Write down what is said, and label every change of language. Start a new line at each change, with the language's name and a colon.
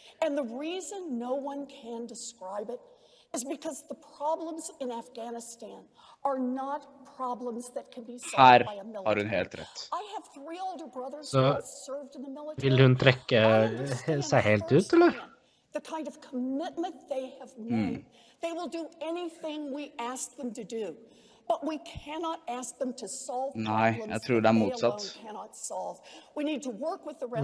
English: And the reason no one can describe it is because the problems in Afghanistan are not problems that can be solved by a military.
Norwegian: Har hun helt rett.
English: I have 3 older brothers who have served in the military.
Norwegian: Vil hun trekke seg helt ut, eller?
English: The kind of commitment they have made. They will do anything we ask them to do. But we cannot ask them to solve
Norwegian: Nei, jeg tror det motsatt.
English: We need to work with the rest